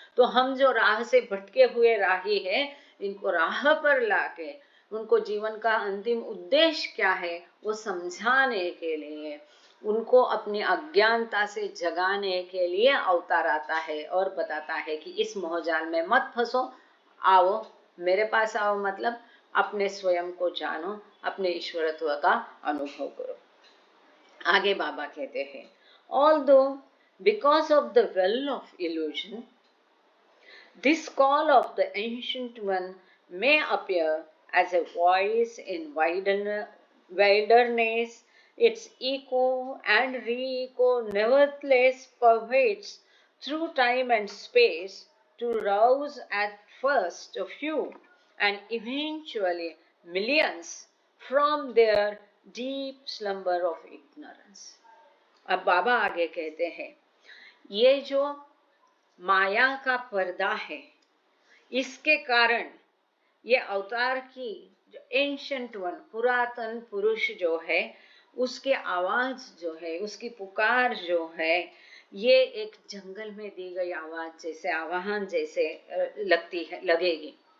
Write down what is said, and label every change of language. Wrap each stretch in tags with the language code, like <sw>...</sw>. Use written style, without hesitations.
<hi>तो हम जो राह से भटके हुए राही है, इनको राह पर लाके उनको जीवन का अंतिम उद्देश्य क्या है वो समझाने के लिए, उनको अपनी अज्ञानता से जगाने के लिए अवतार आता है और बताता है कि इस मोहजाल में मत फंसो, आओ मेरे पास आओ, मतलब अपने स्वयं को जानो, अपने ईश्वरत्व का अनुभव करो। आगे बाबा कहते हैं,</hi> <en>although because of the well of illusion, this call of the ancient one may appear as a voice in wilderness, its echo and re-echo nevertheless pervades through time and space to rouse at first a few and eventually millions from their deep slumber of ignorance.</en> <hi>अब बाबा आगे कहते हैं, ये जो माया का पर्दा है, इसके कारण ये अवतार की जो</hi> <en>ancient one,</en> <hi>पुरातन पुरुष जो है, उसके आवाज जो है, उसकी पुकार जो है, ये एक जंगल में दी गई आवाज जैसे, आवाहन जैसे लगती है, लगेगी।</hi>